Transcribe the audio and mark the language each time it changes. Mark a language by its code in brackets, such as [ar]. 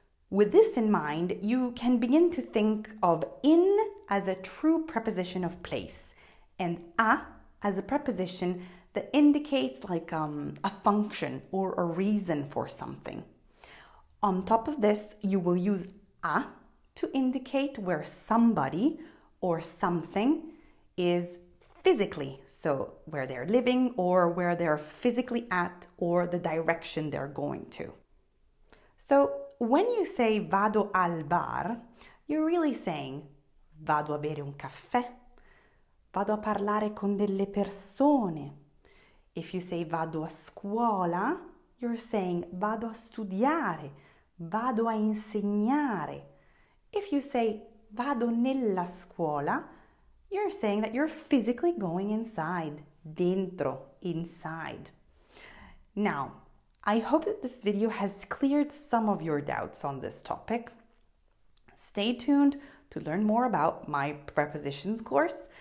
[en] With this in mind, you can begin to think of in as a true preposition of place and a as a preposition that indicates like a function or a reason for something. On top of this, you will use a to indicate where somebody or something is physically, so where they're living or where they're physically at or the direction they're going to. So when you say [it] vado al bar, [en] you're really saying [it] vado a bere un caffè, vado a parlare con delle persone. [en] If you say [it] vado a scuola, [en] you're saying [it] vado a studiare, vado a insegnare. [en] If you say [it] vado nella scuola, [en] you're saying that you're physically going inside, [it] dentro, [en] inside. Now, I hope that this video has cleared some of your doubts on this topic. Stay tuned to learn more about my prepositions course.